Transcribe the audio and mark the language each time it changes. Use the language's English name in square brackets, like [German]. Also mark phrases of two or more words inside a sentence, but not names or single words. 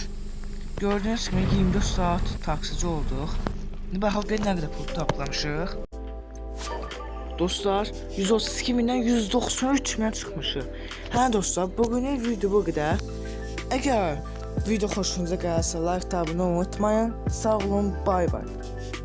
[Azerbaijani] Gördüyünüz kimi 24 saat taksici olduq. İndi baxaq bir nə qədər pul toplamışıq. Dostlar 132 mindən 193 minə çıxmışıq. Hə dostlar, bugünün video bu qədər. Əgər video xoşunuza gəlsə like, abunə olmayı unutmayın. Sağ olun, bay bay.